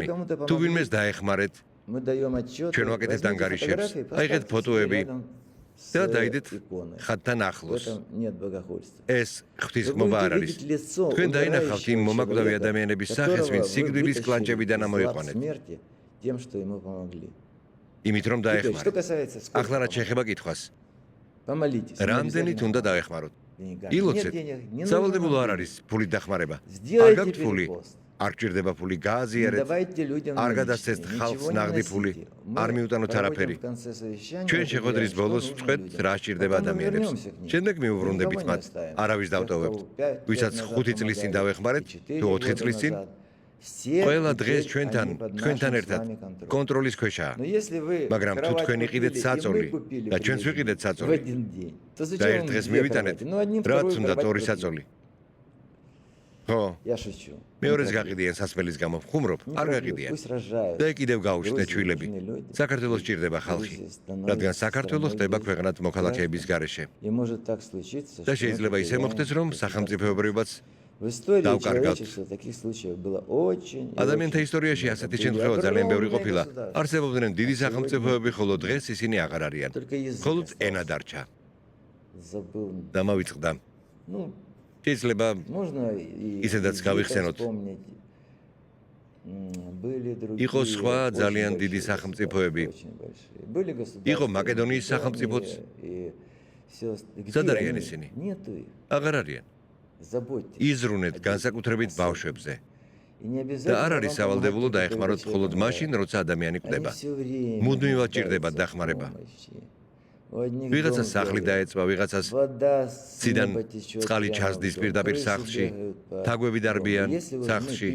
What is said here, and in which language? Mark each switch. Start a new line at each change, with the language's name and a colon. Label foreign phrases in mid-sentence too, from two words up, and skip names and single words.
Georgian: თუ ვინმეს დაეხმარეთ, ჩვენ ვაკეთებთ ანგარიშებს, აიღეთ ფოტოები და დაიდეთ ხატთან ახლოს. ეს ღვთისმობა არ არის. თქვენ დაინახავთ იმ მომაკვდავი ადამიანების სახეს, ვინც სიკვდილის კლანჭებიდან ამოიყვანეთ.
Russian: Тем, что ему помогли.
Georgian: იმით რომ
Russian: Что
Georgian: დაეხმაროთ.
Russian: касается сколько
Georgian: ახლა რაც შეეხება კითხვას,
Russian: помолитесь. не
Georgian: რამდენით
Russian: обязательно
Georgian: უნდა დაეხმაროთ?
Russian: деньгами.
Georgian: ილოცეთ.
Russian: Нет денег, не нужно
Georgian: სავალდებულო
Russian: нам
Georgian: არ
Russian: денег.
Georgian: არის ფულით დახმარება. არ
Russian: Сделайте
Georgian: გაქვთ ფული,
Russian: перепост.
Georgian: არ გჭირდება ფული,
Russian: Не
Georgian: გააზიარეთ,
Russian: давайте людям
Georgian: არ
Russian: наличные,
Georgian: გადასცეთ ხალხს
Russian: ничего не
Georgian: ნაღდი ფული,
Russian: носите.
Georgian: არ
Russian: Мы
Georgian: მიუტანოთ
Russian: проводим
Georgian: არაფერი.
Russian: в конце совещания,
Georgian: ჩვენ
Russian: определяем,
Georgian: შეხვედრის
Russian: что
Georgian: ბოლოს
Russian: нужно
Georgian: ვთქვეთ,
Russian: людям.
Georgian: რა სჭირდება
Russian: Потом мы
Georgian: ადამიანებს.
Russian: вернемся к ним.
Georgian: შემდეგ მიუბრუნდებით
Russian: Никого не
Georgian: მათ.
Russian: оставим.
Georgian: არავის
Russian: Тех,
Georgian: დავტოვებთ.
Russian: кого 5
Georgian: ვისაც
Russian: лет назад
Georgian: 5 წლის წინ
Russian: помогали,
Georgian: დავეხმარეთ,
Russian: и 4
Georgian: თუ 4
Russian: года
Georgian: წლის წინ,
Russian: назад. Все
Georgian: ყველა დღეს
Russian: теперь
Georgian: ჩვენთან,
Russian: они под
Georgian: თქვენთან
Russian: нашим с
Georgian: ერთად
Russian: вами контролем.
Georgian: კონტროლის ქვეშაა.
Russian: Но если вы
Georgian: მაგრამ თუ
Russian: кровать
Georgian: თქვენ იყიდეთ
Russian: купили, и
Georgian: საწოლი
Russian: мы купили
Georgian: და ჩვენც
Russian: прежде
Georgian: ვიყიდეთ
Russian: в
Georgian: საწოლი
Russian: один день, то
Georgian: და
Russian: зачем
Georgian: ერთ
Russian: вам
Georgian: დღეს
Russian: две
Georgian: მივიტანეთ,
Russian: кровати? Ну, одним
Georgian: რაც
Russian: вторую
Georgian: უნდა
Russian: кровать
Georgian: თორი
Russian: купили.
Georgian: საწოლი. ხო,
Russian: Я шучу.
Georgian: მეორეს
Russian: Не
Georgian: გაყიდიან სასმელის გამო, ხუმრობ,
Russian: Не
Georgian: არ
Russian: проблема,
Georgian: გაყიდიან.
Russian: пусть рожают.
Georgian: და კიდევ გაუჩნდეთ
Russian: Грузии
Georgian: შვილები.
Russian: нужны люди.
Georgian: საქართველოს ჭირდება ხალხი,
Russian: Грузия становится
Georgian: რადგან საქართველო
Russian: страной
Georgian: ხდება
Russian: без
Georgian: ქვეყნად მოქალაქეების გარეშე.
Russian: И может так случиться,
Georgian: და
Russian: что мы
Georgian: შეიძლება ისე
Russian: потеряем
Georgian: მოხდეს, რომ
Russian: какие-то
Georgian: სახელმწიფოებრიობაც
Russian: В истории
Georgian: დავკარგავთ.
Russian: человечества таких случаев было очень. и
Georgian: ადამიანთა
Russian: очень
Georgian: ისტორიაში
Russian: много.
Georgian: ასეთი
Russian: Были
Georgian: შემთხვევა ძალიან ბევრი
Russian: огромные
Georgian: ყოფილა.
Russian: государства.
Georgian: არსებობდნენ დიდი სახელმწიფოები, ხოლო დღეს ისინი აღარ არიან.
Russian: Только язык
Georgian: მხოლოდ
Russian: остался.
Georgian: ენა დარჩა.
Russian: Забыл.
Georgian: და მოვიწყდა.
Russian: Ну,
Georgian: შეიძლება
Russian: можно и
Georgian: ისედაც египет გავიხსენოთ.
Russian: вспомнить. Были другие.
Georgian: იყო სხვა
Russian: очень
Georgian: ძალიან
Russian: большие
Georgian: დიდი
Russian: государства,
Georgian: სახელმწიფოები.
Russian: очень большие. Были
Georgian: იყო
Russian: государства.
Georgian: მაკედონიის
Russian: и
Georgian: სახელმწიფოც.
Russian: и всё ост- Где
Georgian: სად არიან
Russian: они?
Georgian: ისინი?
Russian: Нету их.
Georgian: აღარ არიან.
Russian: Заботьтесь.
Georgian: იზრუნეთ განსაკუთრებით ბავშვებზე. და არ არის სავალდებულო დაეხმაროთ მხოლოდ მაშინ, როცა ადამიანი კვდება. მუდმივად ჭირდება დახმარება. ვიღაცას სახლი დაეწვა, ვიღაცას ციდან წყალი ჩასდის პირდაპირ სახლში, თაგვები დარბიან სახლში.